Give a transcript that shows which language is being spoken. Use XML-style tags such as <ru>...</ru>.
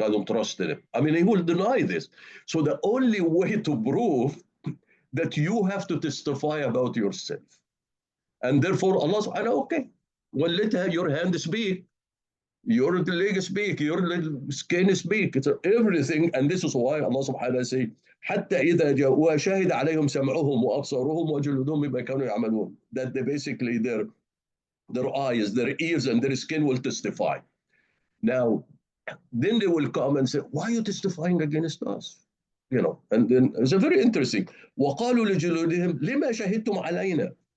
<en>I don't trust in him. I mean, he will deny this. So the only way to prove that you have to testify about yourself, and therefore Allah Subhanahu, okay, well, let your hand speak, your leg speak, your skin speak. It's everything, and this is why Allah Subhanahu say,</en> <ar>حتى إذا جاءوا شهد عليهم سمعهم وأبصارهم وجلودهم بما كانوا يعملون.</ar> <en>That they basically their eyes, their ears, and their skin will testify. Now, then they will come and say, why are you testifying against us? You know, and then it's a very interesting.</en> <ar>وَقَالُوا لِجُلُودِهِمْ لِمَا شَهِدْتُمْ عَلَيْنَا.</ar>